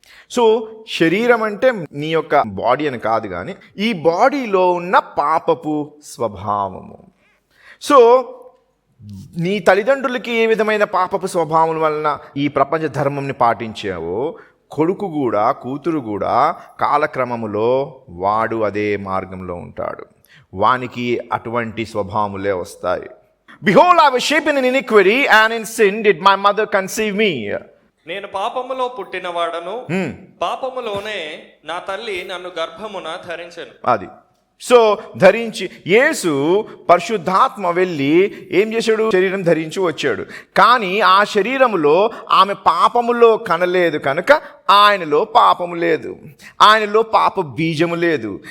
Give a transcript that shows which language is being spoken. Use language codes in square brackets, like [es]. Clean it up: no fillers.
[te] So శరీరం అంటే నీ యొక్క బాడీ అని కాదు, కానీ ఈ బాడీలో ఉన్న పాపపు స్వభావము. సో నీ తల్లిదండ్రులకి ఏ విధమైన పాపపు స్వభావం వలన ఈ ప్రపంచ ధర్మంని పాటించావో, కొడుకు కూడా కూతురు కూడా కాలక్రమములో వాడు అదే మార్గంలో ఉంటాడు. వానికి అటువంటి స్వభావములే వస్తాయి. [en] Behold, I was shapen in iniquity, and in sin did my mother conceive me. [te] నేను పాపములో పుట్టినవాడను, పాపములోనే నా తల్లి నన్ను గర్భమున ధరించెను. అది. సో ధరించి యేసు పరిశుద్ధాత్మ వెళ్ళి ఏం చేశాడు? శరీరం ధరించి వచ్చాడు. కానీ ఆ శరీరములో ఆమె పాపములో కనలేదు కనుక ఆయనలో పాపము లేదు, ఆయనలో పాప బీజము లేదు.